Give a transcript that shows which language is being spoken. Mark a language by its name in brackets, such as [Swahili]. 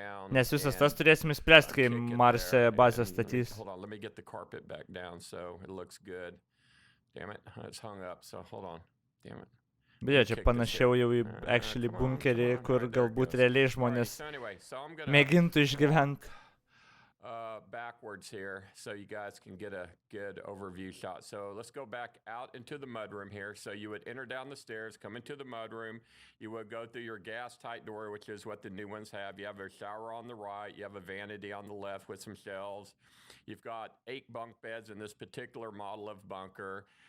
[Lithuanian] Nes visas tas turėsim įspręsti, kai Marse bazę statys. [English] Hold on, let me get the carpet back down so it looks good. Damn it, it's hung up, so hold on. Damn it. [Lithuanian] Bet čia panašiau jau į actually bunkerį, kur galbūt realiai žmonės mėgintų išgyventi. [English] Backwards here so you guys can get a good overview shot. So let's go back out into the mudroom here. So you would enter down the stairs, come into the mudroom. You would go through your gas-tight door, which is what the new ones have. You have a shower on the right. You have a vanity on the left with some shelves. You've got 8 bunk beds in this particular model of bunker.